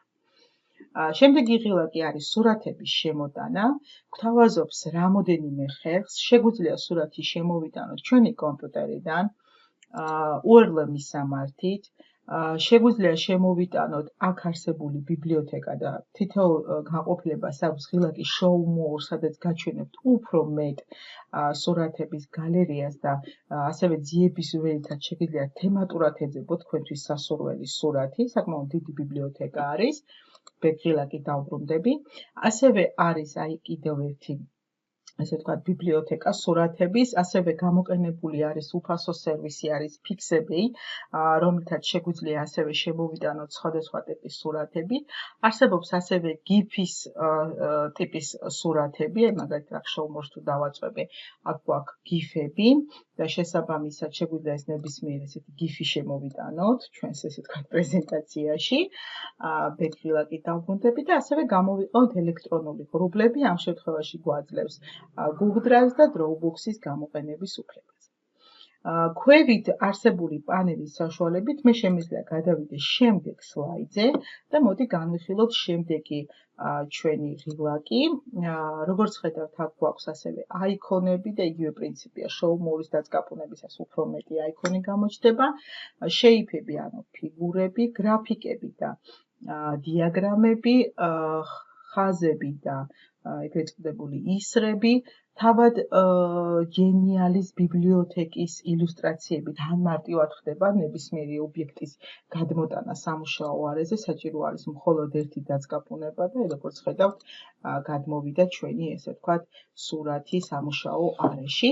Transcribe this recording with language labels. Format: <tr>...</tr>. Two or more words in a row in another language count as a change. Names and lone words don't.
<ka>შემდეგი ღილაკი არის სურათების შემოტანა, გვთავაზობს რამოდენიმე ხერხს, შეგვიძლია სურათი შემოვიტანოთ ჩვენი კომპიუტერიდან, URL მისამართით, შეგვიძლია შემოვიტანოთ აქ არსებული ბიბლიოთეკა და თითოეულ განყოფილებას აქვს ღილაკი</ka> <en>show more,</en> <ka>სადაც გაჩვენებთ უფრო მეტ სურათების გალერეას და ასევე ძიების ვერითაც შეგიძლიათ თემატურად ეძებოთ თქვენთვის სასურველი სურათი, საკმაოდ დიდი ბიბლიოთეკა არის. ღილაკი დავბრუნდები. ასევე არის აი კიდევ ერთი ესე ვთქვათ ბიბლიოთეკა სურათების, ასევე გამოყენებული არის უფასო სერვისი არის Pixabay, რომლითაც შეგვიძლია ასევე შემოვიტანოთ სხვადასხვა ტიპის სურათები. არსებობს ასევე GIF-ის ტიპის სურათები, მაგალითად</ka> <en>show more-</en> <ka>ს თუ დავაწვევი, აქ გვაქვს GIF-ები და შესაბამისად შეგვიძლია ეს ნებისმიერ ესეთი GIF-ი შემოვიტანოთ ჩვენს ესე ვთქვათ პრეზენტაციაში. ღილაკი დავბრუნდები და ასევე გამოვიყავთ ელექტრონული ღრუბლები, ამ შემთხვევაში გვაძლევს</ka> <en>Google Drive</en> <ka>და Dropbox-ის გამოყენების უფლებას. ქვევით არსებული პანელის საშუალებით მე შემიძლია გადავიდე შემდეგ სლაიდზე და მოდი განვიხილოთ შემდეგი ჩვენი ღილაკი. როგორც ხედავთ, აქ გვაქვს ასევე აიქონები და იგივე პრინციპია,</ka> <en>show more-</en> <ka>ის დაწყაპუნებისას უფრო მეტი აიქონი გამოჩნდება, შეიფები, ანუ ფიგურები, გრაფიკები და დიაგრამები, ხაზები და ეგრეთ წოდებული ისრები, თავად გენიალის ბიბლიოთეკის ილუსტრაციები თან მარტივად ხდება ნებისმიერი ობიექტის გადმოტანა სამუშაო არეზე, საჭირო არის მხოლოდ ერთი დაწყაპუნება და როგორც ხედავთ, გადმოვიდა ჩვენი ესე ვთქვათ სურათი სამუშაო არეში.</ka>